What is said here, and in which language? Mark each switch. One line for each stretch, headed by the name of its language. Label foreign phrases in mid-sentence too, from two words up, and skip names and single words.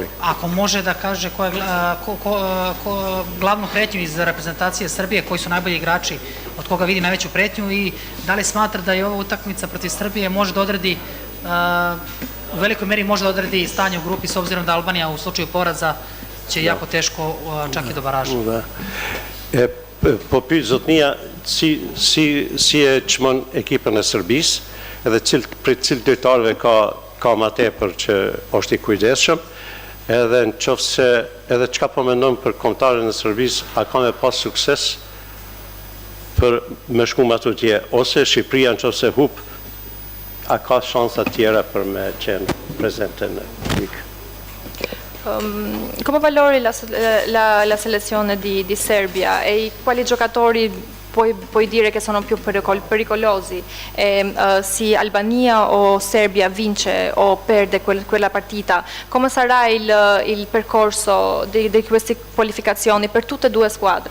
Serbian: Ako može da kaže ko je glavnu pretnju iz reprezentacije Srbije, koji su najbolji igrači, od koga vidi najveću pretnju i da li smatra da je ova utakmica protiv Srbije može da odredi, u velikoj meri može da odredi stanje u grupi, s obzirom da Albanija u slučaju poraza će jako teško čak i do baraža.
Albanian: Po pyet zotnia, si e çmon ekipën e Serbisë, edhe për cilë lojtarëve ka ma tepër që është i kujdesshëm, edhe në qoftë se edhe çka po mendon për kombëtarën e Serbisë, a ka me pas sukses për me shku më atje, ose Shqipëria në qoftë se hup, a ka shansa tjera për me qenë prezente në ligë?
Italian: Come valori la selezione di Serbia e quali giocatori puoi dire che sono più pericolosi? Se Albania o Serbia vince o perde quella partita, come sarà il percorso di queste qualificazioni per tutte e due squadre?